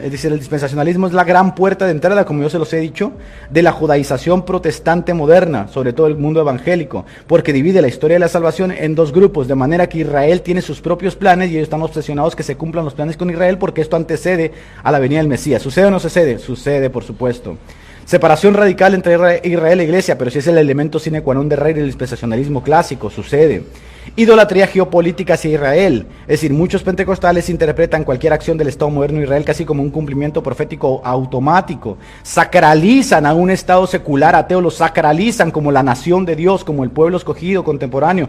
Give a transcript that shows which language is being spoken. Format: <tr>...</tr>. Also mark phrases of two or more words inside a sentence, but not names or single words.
<es>Es decir, el dispensacionalismo es la gran puerta de entrada, como yo se los he dicho, de la judaización protestante moderna, sobre todo el mundo evangélico, porque divide la historia de la salvación en dos grupos, de manera que Israel tiene sus propios planes y ellos están obsesionados que se cumplan los planes con Israel porque esto antecede a la venida del Mesías. ¿Sucede o no sucede? Sucede, por supuesto. Separación radical entre Israel e Iglesia, pero si es el elemento</es> <la>sine qua non</la> <es>de rey del dispensacionalismo clásico, sucede. Idolatría geopolítica hacia Israel, es decir, muchos pentecostales interpretan cualquier acción del Estado moderno de Israel casi como un cumplimiento profético automático. Sacralizan a un Estado secular ateo, lo sacralizan como la nación de Dios, como el pueblo escogido contemporáneo.</es>